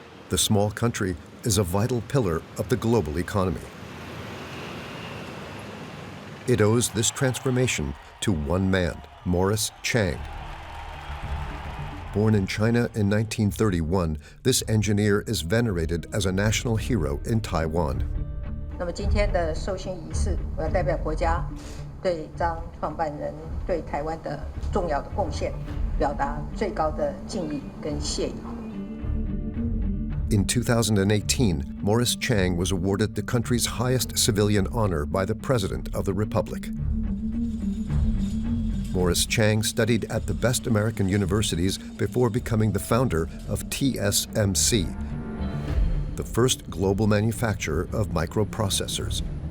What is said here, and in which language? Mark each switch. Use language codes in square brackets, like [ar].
[en] The small country is a vital pillar of the global economy. It owes this transformation to one man, Chang. Born in China in 1931, this engineer is venerated as a national hero in Taiwan. [zh] 那么今天的授勋仪式，我要代表国家对张创办人对台湾的重要的贡献表达最高的敬意跟谢意。 [en] In 2018, Morris Chang was awarded the country's highest civilian honor by the President of the Republic. Morris Chang studied at the best American universities before becoming the founder of TSMC, the first global manufacturer of microprocessors.